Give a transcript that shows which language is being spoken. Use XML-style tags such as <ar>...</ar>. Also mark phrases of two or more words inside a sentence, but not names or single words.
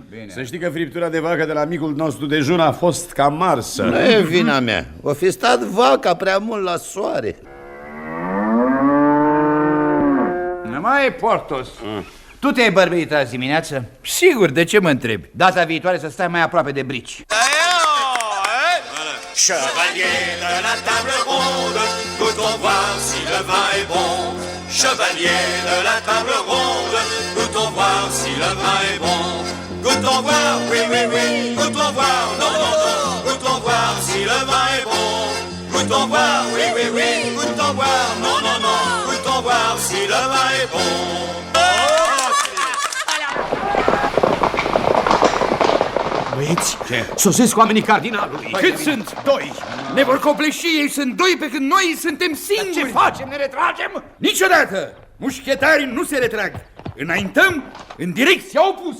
<ro>Să știi că friptura de vacă de la micul nostru dejun a fost cam marsă. Nu e vina mea. O fi stat vaca prea mult la soare. Mai Portos, tu te-ai bărbit azi dimineață? Sigur, de ce mă întrebi? Data viitoare să stai mai aproape de brici.</ro> <fr>Chevalier de la table ronde, goûtons voir si le vin est bon. Chevalier de la table ronde, goûtons voir si le vin est bon. Goûtons voir, oui, oui, oui, goûtons voir, non, non, non, goûtons voir si le vin est bon. Goûtons voir, oui, oui, oui, goûtons voir, non, non, non, goûtons voir si le vin est bon.</fr> <ro>Băieți, sosesc oamenii cardinalului. Cât sunt? 2. Ne vor copleși, ei sunt 2 pe când noi suntem singuri. Dar ce facem? Ne retragem? Niciodată! Mușchetarii nu se retrag. Înaintăm în direcția opusă.</ro>